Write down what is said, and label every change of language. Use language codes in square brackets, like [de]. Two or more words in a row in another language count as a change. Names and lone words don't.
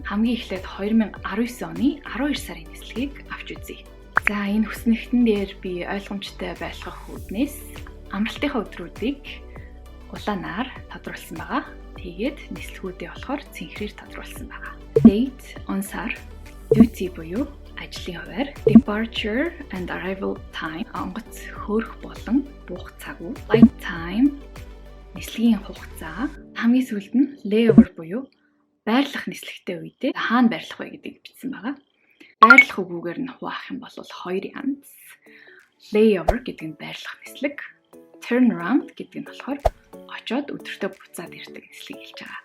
[mn] Хамгийн эхлээд 2019 оны 12 сарын нислэгийг авч үзье. За энэ хүснэгтэн дээр би ойлгомжтой байлгах үүднээс амралтынхаа өдрүүдийг улаанаар тодруулсан байгаа. Тэгээд нислэгүүдээ болохоор цэнхрээр тодруулсан байгаа. Date, онсаар, duty буюу ажлын хуваар, [en] departure and arrival time, [mn] онгоц хөөрөх болон буух цаг үе, [en] flight time, [mn] нислэгийн хугацаа, хамгийн сүүлд нь layover буюу байрлах нислэгтэй үедээ хаана байрлах вэ гэдгийг бичсэн байгаа. Байрлах үгүүгээр нь хуваах юм бол 2 янз. Layover гэдэг нь байрлах нислэг, turnaround гэдэг нь болохоор очоод өдөртөө буцаад ирдэг нислэгийг хэлж байгаа.